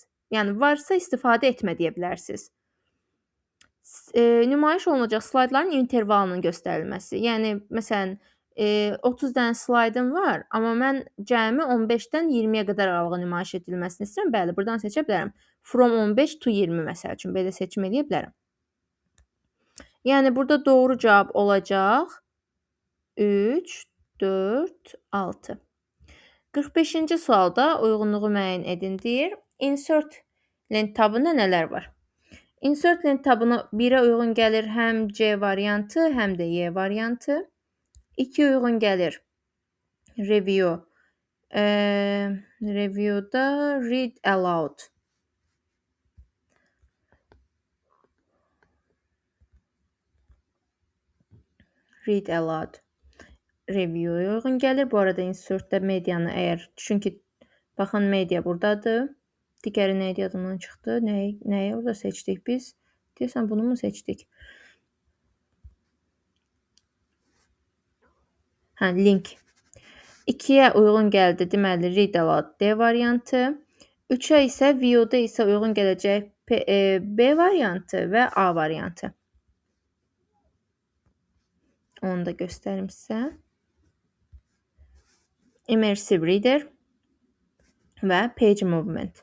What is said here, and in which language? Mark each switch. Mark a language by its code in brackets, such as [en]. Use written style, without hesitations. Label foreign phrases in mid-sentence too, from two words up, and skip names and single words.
[az] Yəni varsa istifadə etmə deyə bilərsiniz. Nümayiş olunacaq slaydların intervalının göstərilməsi. Yəni məsələn 30 dənə slaydım var, amma mən cəmi 15-dən 20-yə qədər aralığı nümayiş edilməsini istəyirəm. Bəli, buradan seçə bilərəm. [en] From 15 to 20 [az] məsəl üçün belə seçim edə bilərəm. Yəni burada doğru cavab olacaq 3, 4, 6. 45-ci sualda uyğunluğu müəyyən edin deyir. Insert lent tabında nələr var? Insert lent tabına 1-ə uyğun gəlir həm C variantı, həm də Y variantı. 2 uyğun gəlir review. Review'da [en] read aloud. Read aloud. [az] Review-ya uyğun gəlir. Bu arada insertdə medianı çünki baxın media buradadır. Digəri nə idi yadımdan çıxdı? Nəyi orada seçdik biz? Deyəsən bunu mu seçdik? Link. 2-yə uyğun gəldi. Deməli, [en] read aloud [az] D variantı. 3-ə isə view-da isə uyğun gələcək B variantı və A variantı. Onu da göstərim sizə. Immersive Reader və Page Movement.